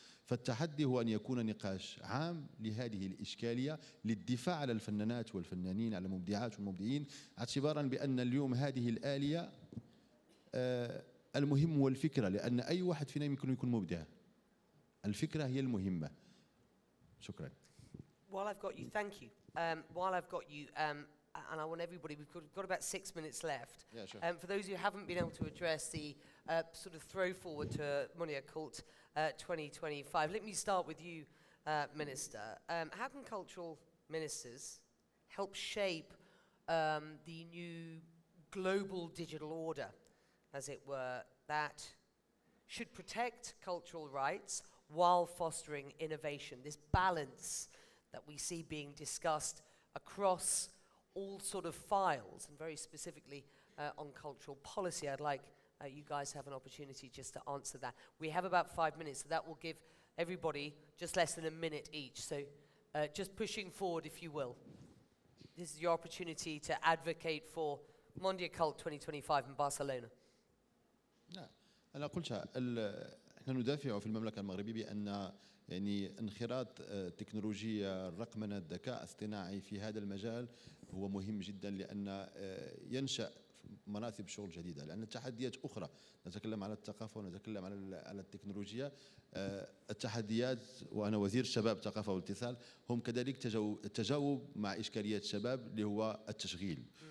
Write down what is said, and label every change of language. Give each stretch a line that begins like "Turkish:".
Arabic: فالتحدي هو أن يكون نقاش عام لهذه الإشكالية، للدفاع على الفنانات والفنانين، على المبدعات والمبدعين، اعتبارا بأن اليوم هذه الآلية المهم هو الفكرة، لأن أي واحد فينا يمكن يكون مبدع. الفكرة هي المهمة. شكرا.
English: While I've got you, thank you. While I've got you, and I want everybody, we've got about 6 minutes left. Yeah, sure. For those who haven't been able to address the sort of throw forward to MONDIACULT 2025, let me start with you, Minister. How can cultural ministers help shape the new global digital order, as it were, that should protect cultural rights while fostering innovation, this balance that we see being discussed across all sort of files, and very specifically on cultural policy? I'd like you guys to have an opportunity just to answer that. We have about 5 minutes, so that will give everybody just less than a minute each. So just pushing forward, if you will. This is your opportunity to advocate for MONDIACULT 2025 in Barcelona.
Arabic: لا، أنا قلتها، احنا ندافع في المملكة المغربية بأن يعني انخراط التكنولوجيا، الرقمنة، الذكاء الاصطناعي في هذا المجال هو مهم جدا، لأن ينشأ مناصب شغل جديدة. لأن التحديات أخرى، نتكلم على الثقافة ونتكلم على التكنولوجيا، التحديات، وأنا وزير الشباب الثقافة والاتصال، هم كذلك التجاوب مع إشكاليات الشباب اللي هو التشغيل.